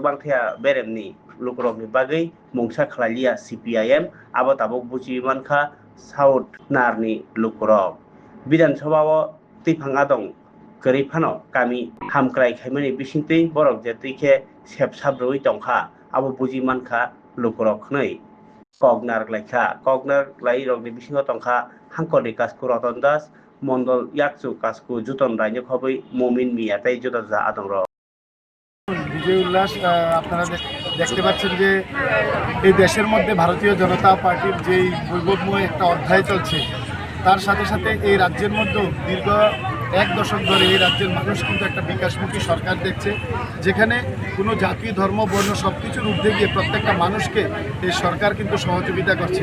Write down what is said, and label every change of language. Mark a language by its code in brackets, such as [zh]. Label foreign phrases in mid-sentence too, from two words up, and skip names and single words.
[trp] बांथाया बेरेमनि लुकरकनि बागै मुंसा खलालिया सीपीआईएम आबाद आबक बुजिमानखा साउथ नारनि लुकरक विधानसभाव तैफाङा दं गरीफानो कामी हामक्राय खायमानि बिसिंतै बरक जेतैखे सेबसाब्रयै दंखा आबो बुजिमानखा लुकरकनै कगनार ग्लाइ रगनि बिसिङाव दंखा हांकनि कास्को रतन दास मंडल याकचु कास्को जुतन रायनो खबै মমিন মিয়া তাই জোতা যা আদং [bn] বিজয় উল্লাস আপনারা দেখতে পাচ্ছেন যে এই দেশের মধ্যে ভারতীয় জনতা পার্টির যেই বৈভবময় একটা অধ্যায় চলছে তার সাথে সাথে এই রাজ্যের মধ্যেও দীর্ঘ এক দশক ধরে এই রাজ্যের মানুষ কিন্তু একটা বিকাশমুখী সরকার দেখছে, যেখানে কোনো জাতি ধর্ম বর্ণ সব কিছুর ঊর্ধ্বে গিয়ে প্রত্যেকটা মানুষকে এই সরকার কিন্তু সহযোগিতা করছে।